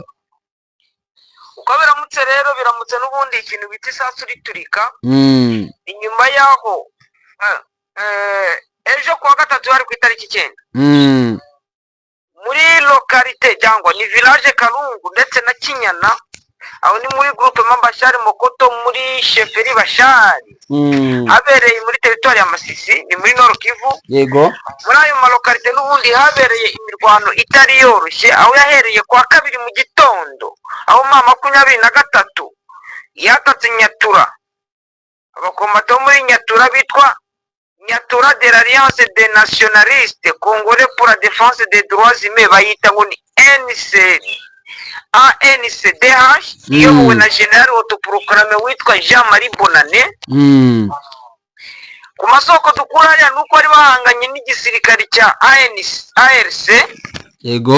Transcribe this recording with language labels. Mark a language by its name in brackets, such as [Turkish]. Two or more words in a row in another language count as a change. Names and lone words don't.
[Kinyarwanda] uko biramutse rero biramutse n'ubundi ikintu bita isasu riturika inyuma yaho ejo kuwa gatatu hari ku itariki 9 muri lokalite cyangwa ni village Karungu ndetse na Kinyana, aho ni muri groupe Bashari Mokoto muri sheferi Bashari habereye muri territoire ya Masisi, ni muri Nord Kivu. Yego, muri ayo malokalite n'ubundi habereye imirwano itari yoroshye, aho yahereye kwa kabiri mu gitondo, aho ma 23 yatatse Nyatura. Abakombato bo muri Nyatura bitwa Nyatura de l'Alliance des Nationalistes Congolais pour la Défense des Droits Humains, bayita ngo ni ANCDH, iyobowe na [French] General autoproclamé [Kinyarwanda] witwa Jean-Marie Bonane. Ku masoko dukura hariya nuko bari bahanganye n'igisirikare cya ARC, yego,